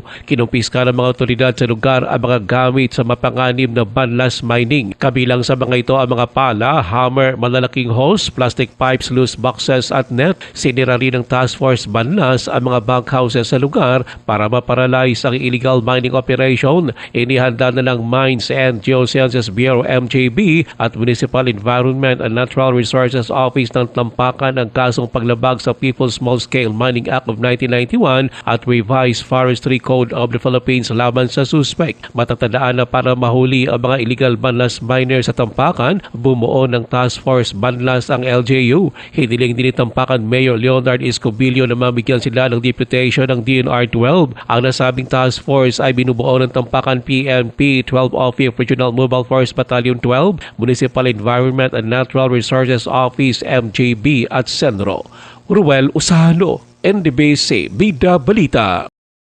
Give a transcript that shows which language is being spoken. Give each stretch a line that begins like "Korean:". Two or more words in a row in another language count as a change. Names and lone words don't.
Filipino: Kinumpiska ng mga otoridad sa lugar ang mga gamit sa mapanganib na Banlas mining. Kabilang sa mga ito ang mga pala, hammer, malalaking hose,
English: plastic pipes, loose boxes
Filipino: at net. Sinira rin ng Task Force Banlas ang mga bunkhouses sa lugar para maparalyze ang
English: illegal mining operation.
Filipino: Inihanda na ng Mines and Geosciences Bureau MJB at Municipal Environment and Natural Resources Office ng Lampacan ang kasong paglabag sa People's Small-Scale Mining Act of 1991 at Revised Forestry Code of the Philippines laban sa suspect. Matatandaan na para mahuli ang mga illegal Banlas miners sa Tampakan, bumuo ng Task Force Banlas ang LGU. Hiniling din ni Tampakan Mayor Leonard Escobillo na mabigyan sila ng deputation ng DNR-12. Ang nasabing task force ay binubuo ng Tampakan PNP 12 Office Regional Mobile Force Battalion 12, Municipal Environment and Natural Resources Office MJB at Senro. Ruel Usano, NDBC, Bida Balita.